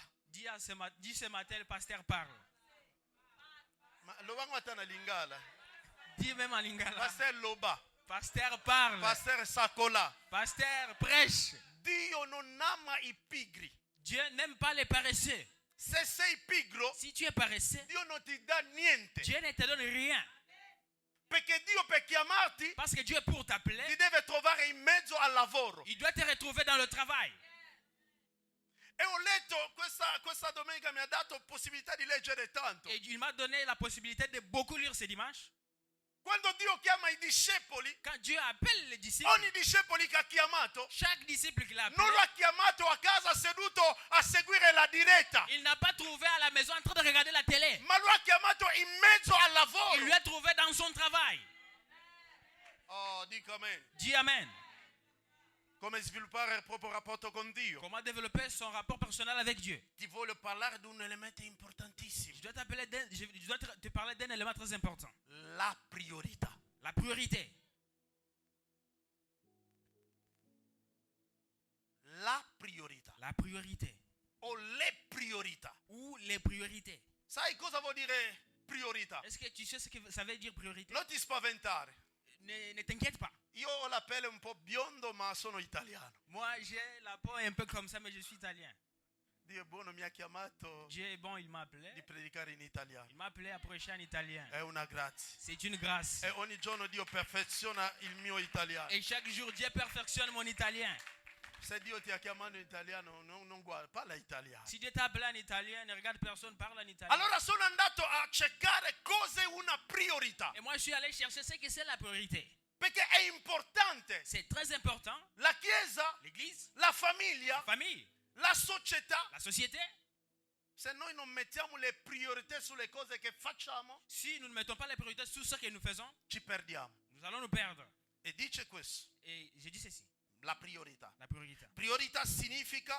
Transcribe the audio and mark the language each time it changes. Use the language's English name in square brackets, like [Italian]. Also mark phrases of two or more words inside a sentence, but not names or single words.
[French] Dis ce matin, le pasteur parle. Ma lo vanno a tana lingala. Dis même en lingala. Pasteur Loba. Pasteur parle. Pasteur Sakola. Pasteur prêche. [Italian] Dio non ama i pigri. [French] Dieu n'aime pas les paresseux. [Italian] Se sei pigro, [French] Si tu es paresseux, [Italian] Dio non ti dà niente. [French] Dieu ne te donne rien. [Italian] Perché Dio per chiamarti [French] Parce que Dieu, pour [Italian] ti [French] t'appeler, [Italian] deve trovare in mezzo al lavoro. [French] il doit te retrouver dans le travail. [Italian] E ho letto, questa domenica mi ha dato possibilità di leggere tanto. [French] Et il m'a donné la possibilité de beaucoup lire ce dimanche. [Italian] Quando Dio chiama i discepoli, [French] Quand Dieu appelle les disciples, [Italian] ogni discepolo che ha chiamato [French] chaque disciple qu'il a appelé, [Italian] non lo ha chiamato a casa seduto a seguire la diretta, [French] il n'a pas trouvé à la maison en train de regarder la télé. [Italian] ma lo ha chiamato in mezzo al [French] Il [Italian] lavoro. [French] lui a trouvé dans son travail. [Italian] Oh, dico amen. [French] Dis Amen. [Italian] Come sviluppare il proprio rapporto con Dio. [French] Comment développer son rapport personnel avec Dieu? [Italian] Ti voglio parlare di un elemento importantissimo. [French] Je dois te parler d'un élément très important. [Italian] La priorità. [French] La priorité. [Italian] La priorità. [French] La priorité. [Italian] O le priorità. [French] Ou les priorités. [Italian] Sai cosa vuol dire priorità? [French] Est-ce que tu sais ce que ça veut dire priorité? [Italian] Non ti spaventare. [French] Ne t'inquiète pas. [Italian] Io ho la pelle un po' biondo, ma sono italiano. [French] Moi, j'ai la peau un peu comme ça, mais je suis italien. [Italian] Dio è buono, mi ha chiamato [French] Dieu est bon, il m'a appelé. [Italian] di predicare in italiano. [French] Il m'a appelé à prêcher en italien. [Italian] È una grazia. [French] C'est une grâce. [Italian] E ogni giorno Dio perfeziona il mio italiano. [French] Et chaque jour, Dieu perfectionne mon italien. [Italian] Se Dio ti ha chiamato in italiano, non guarda, parla italiano. [French] Si Dieu t'a appelé en italien, ne regarde personne, parle en italien. [Italian] Allora sono andato a cercare cos'è una priorità. [French] Et moi, je suis allé chercher ce que c'est la priorité. [Italian] Perché è importante. [French] C'est très important. [Italian] La chiesa, [French] L'église, [Italian] la famiglia, [French] la famille, [Italian] la società. [French] la société. [Italian] Se noi non mettiamo le priorità sulle cose che facciamo, [French] Si nous ne mettons pas les priorités sur ce que nous faisons, [Italian] ci perdiamo. [French] nous allons nous perdre. [Italian] E dice questo, [French] Et je dis ceci, [Italian] la priorità. [French] la priorité. [Italian] Priorità significa